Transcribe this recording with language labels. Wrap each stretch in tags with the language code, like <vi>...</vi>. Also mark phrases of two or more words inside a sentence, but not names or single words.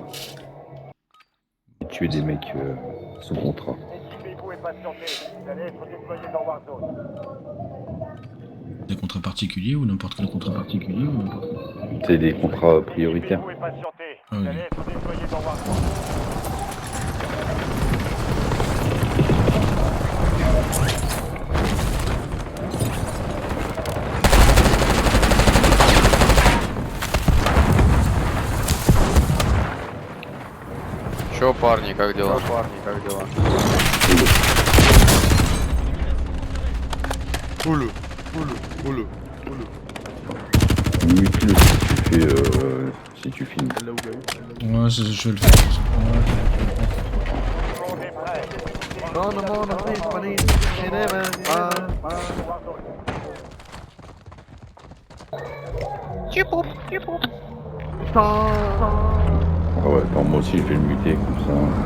<fr>Et tuer des mecs sous contrat. Équipez-vous et patientez. Vous allez être déployés dans Warzone. Des contrats particuliers ou n'importe quel contrat particulier ou n'importe quel. C'est des contrats prioritaires. Équipez-vous et patientez. Ah, Vous ok. allez être déployés dans Warzone.</fr> <ru>Чё, парни, как дела? Как дела? Улу, улу.</ru> <fr>Mute-le si tu filmes. Ouais, je vais le faire. Tout le monde est prêt. Ah ouais, attends, moi aussi je vais le muter comme ça.</fr>